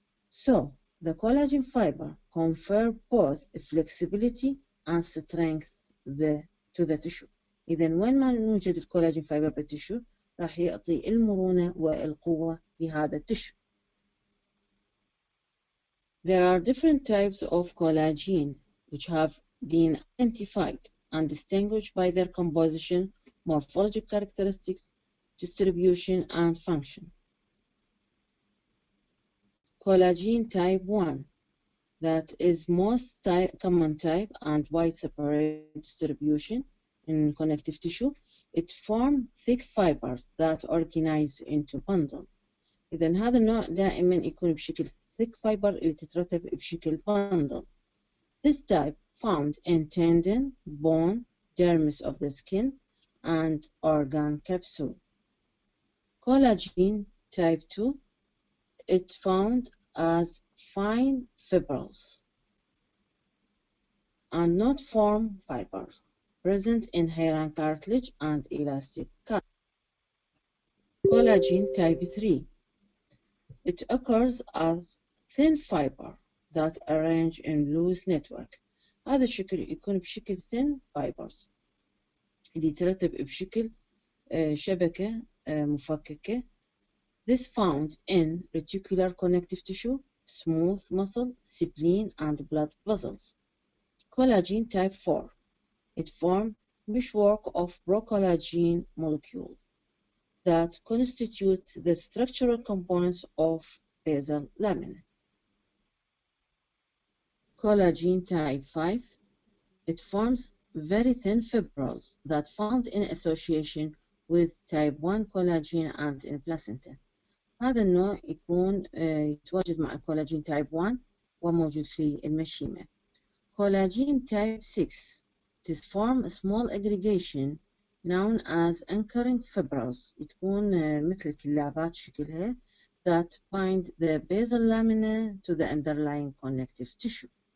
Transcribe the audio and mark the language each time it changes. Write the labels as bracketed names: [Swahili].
[English] So, the collagen fiber confer both flexibility and strength to the tissue. [Arabic] إذا وين ما نوجد الكولاجين فايبر بالتشو راح يعطي المرونة والقوة لهذا التشو. [English] There are different types of collagen which have been identified and distinguished by their composition, morphologic characteristics, distribution, and function. Collagen type 1, that is most common type and widespread distribution in connective tissue. It forms thick fiber that organize into bundle. [Arabic] إذا هذا النوع دائما يكون بشكل thick fiber اللي تترتب بشكل bundle. [English] This type found in tendon, bone, dermis of the skin, and organ capsule. Collagen type 2, it found as fine fibrils and not form fibers present in hair and cartilage and elastic cartilage. Collagen type 3, it occurs as thin fiber that arrange in loose network. [Arabic] هذا الشكل يكون بشكل thin fibers اللي يترتب بشكل شبكة مفككة. [English] This found in reticular connective tissue, smooth muscle, spleen, and blood vessels. Collagen type 4, it forms meshwork of procollagen molecules that constitute the structural components of basal lamina. Collagen type 5, it forms very thin fibrils that found in association with type 1 collagen and in placenta. [Arabic] هذا النوع يكون يتواجد مع الكولاجين type 1 وموجود في المشيمة. [English] Collagen type 6, it forms a small aggregation known as anchoring fibrils. [Arabic] تكون مثل كلابات شكلها [English] that bind the basal lamina to the underlying connective tissue.